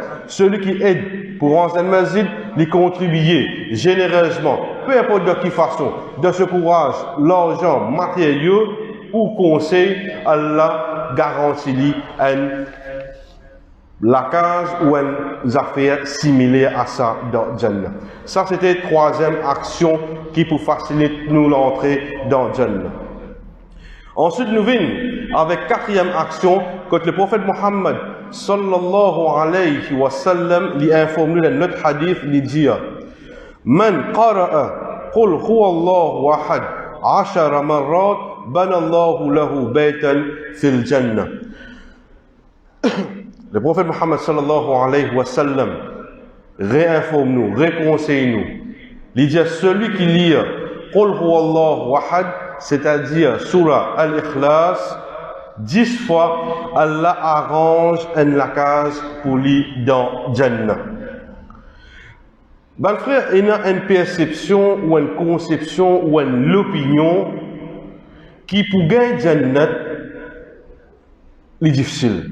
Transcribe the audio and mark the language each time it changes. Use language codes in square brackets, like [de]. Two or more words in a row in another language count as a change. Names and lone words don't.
[fr] Celui qui aide pour rendre un masjid, lui contribuer généreusement, peu importe de quelle façon, de ce courage, l'argent, matériaux ou conseil, Allah garantit la case ou une affaire similaire à ça dans Jannah. Ça c'était la troisième action qui pour faciliter nous l'entrée dans Jannah. Ensuite, nous venons avec quatrième action, quand le prophète Mohammed [ar] صلى الله عليه وسلم [fr] lui informe nous dans notre hadith, il dit [ar] من قرأ قل هو الله أحد 10 مرات بنى الله له بيتا في الجنة. [fr] Le prophète Mohammed [ar] صلى الله عليه وسلم [fr] réinforme-nous, réconseille-nous. Il dit celui qui lit [ar] قل هو الله أحد, [fr] c'est-à-dire Surah Al-Ikhlas, 10 fois, Allah arrange une case pour lui dans Jannah. Ben frère, il y a une perception ou une conception ou une opinion qui pour gagner Jannah est difficile.